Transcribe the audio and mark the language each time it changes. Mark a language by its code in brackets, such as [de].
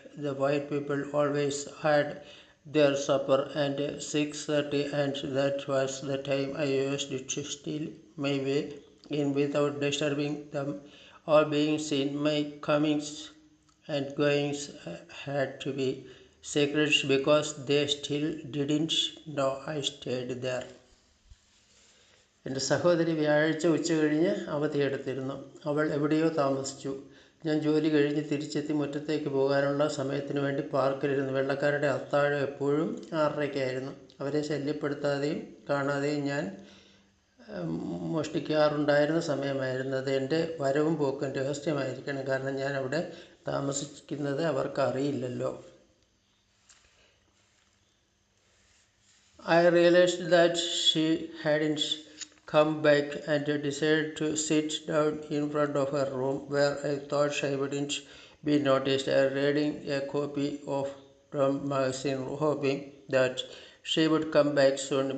[en] The white people always had their supper at 6:30, and that was the time I used to steal my way in without disturbing them or being seen. My comings and goings had to be secrets because they still didn't know I stayed there. [ml] എൻ്റെ സഹോദരി വ്യാഴാഴ്ച ഉച്ച കഴിഞ്ഞ് അവധിയെടുത്തിരുന്നു. അവൾ എവിടെയോ താമസിച്ചു. ഞാൻ ജോലി കഴിഞ്ഞ് തിരിച്ചെത്തി മുറ്റത്തേക്ക് പോകാനുള്ള സമയത്തിന് വേണ്ടി പാർക്കിലിരുന്നു. വെള്ളക്കാരുടെ അത്താഴം എപ്പോഴും 6:30-ക്കായിരുന്നു. അവരെ ശല്യപ്പെടുത്താതെയും കാണാതെയും ഞാൻ മോഷ്ടിക്കാറുണ്ടായിരുന്ന സമയമായിരുന്നു അത്. എൻ്റെ വരവും പോക്കും രഹസ്യമായിരിക്കണം, കാരണം ഞാൻ അവിടെ താമസിക്കുന്നത് അവർക്ക് അറിയില്ലല്ലോ. [en] I realized that she hadn't come back and decided to sit down in front of her room where I thought I wouldn't be noticed. I reading a copy of Tom magazine, hoping that she would come back soon.